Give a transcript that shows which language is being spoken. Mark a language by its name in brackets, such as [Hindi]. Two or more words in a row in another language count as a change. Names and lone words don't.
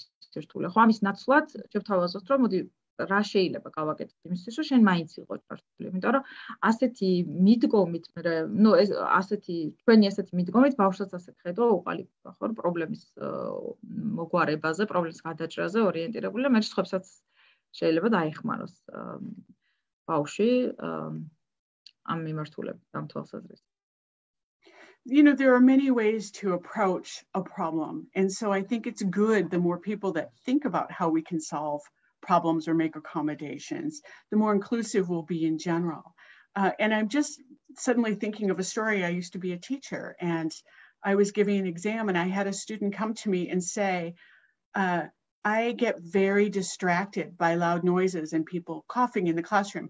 [Georgian] სირთულე, ხო, ამის ნაცვლად შევთავაზოთ, რომ მოდი რა შეიძლება გავაკეთოთ იმისთვის, რომ შენ მაინც იყო ჩართული, იმიტომ რომ ასეთი მიდგომით, ნუ ეს ჩვენი ასეთი მიდგომით ბავშვსაც ასეთ ხედვა უყალიბდება, ხო, პრობლემის მოგვარებაზე, პრობლემის გადაჭრაზე ორიენტირებული და მე სხვებსაც შეიძლება დაეხმაროს ბავშვი ამ მიმართულებით, ამ თვალსაზრისით. [English] You know, there are many ways to approach a problem. And so I think it's good the more people that think about how we can solve problems or make accommodations, the more inclusive we'll be in general. And I'm just suddenly thinking of a story. I used to be a teacher and I was giving an exam and I had a student come to me and say, I get very distracted by loud noises and people coughing in the classroom.